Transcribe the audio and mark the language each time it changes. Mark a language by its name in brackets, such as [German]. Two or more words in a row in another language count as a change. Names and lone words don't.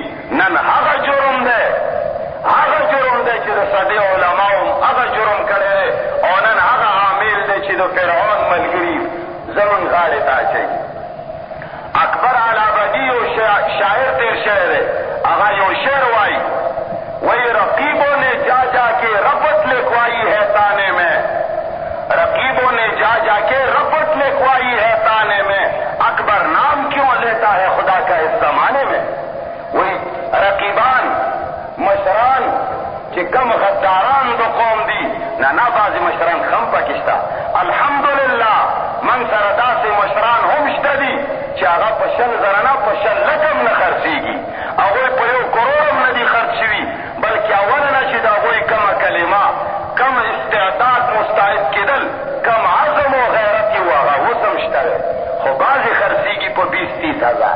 [Pashto] نن هغه جرم دی، هغه جرم دی چې د صدې علماو هغه جرم کړی دی، او نن هغه عامل دی چې د فرعون ملګري زمونږ غاړې ته اچوي. اکبر علابدي یو شاعر تیر شوی دی، هغه یو شعر وایي، [Urdu] وہی رقیبوں نے جا جا کے رپٹ لکھوائی ہے تانے میں، رقیبوں نے جا جا کے رپٹ لکھوائی ہے تانے میں، اکبر نام کیوں لیتا ہے خدا کا اس زمانے میں. [Pashto] وہی رقیبان مشران چې کم غداران د قوم دي، نه بعضې مشران خم پکې شته. الحمدلله موږ سره داسې مشران هم شته دي چې هغه په 100,000 نه په 100 لکه هم نه خرڅېږي. هغوی په 1 کروڑ هم نه دي خرڅ شوي، بلکې اوله نه چې د هغوی کمه کلمه، کم استعداد مستعد کېدل، کم عزم و غیرت یې و، هغه اوس هم شته دی، خو بعضې خرڅېږي په 20-30 هزار.